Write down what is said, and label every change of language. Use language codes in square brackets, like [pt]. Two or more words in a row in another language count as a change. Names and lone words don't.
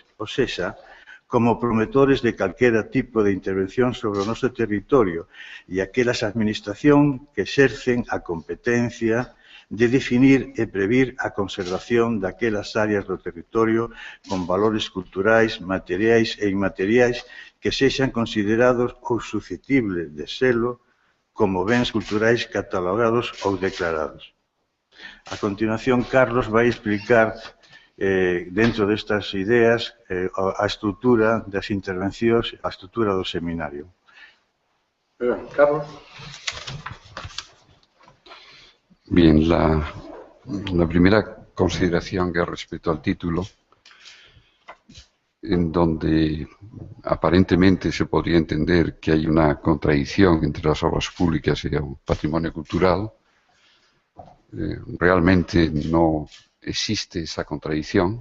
[gl] ou seja, como promotores de calquera tipo de intervención sobre o noso territorio e aquelas administracións que exercen a competencia de definir e previr a conservación daquelas áreas do territorio con valores culturais, materiais e inmateriais que sexan considerados ou susceptibles de selo como bens culturais catalogados ou declarados. A continuación, Carlos vai explicar, dentro destas ideas, a estrutura das intervencións, a estrutura do seminario. Carlos. [es] Bien, la primera consideración que respecto al título, en donde aparentemente se podría entender que hay una contradicción entre las obras públicas y el patrimonio cultural, realmente no existe esa contradicción.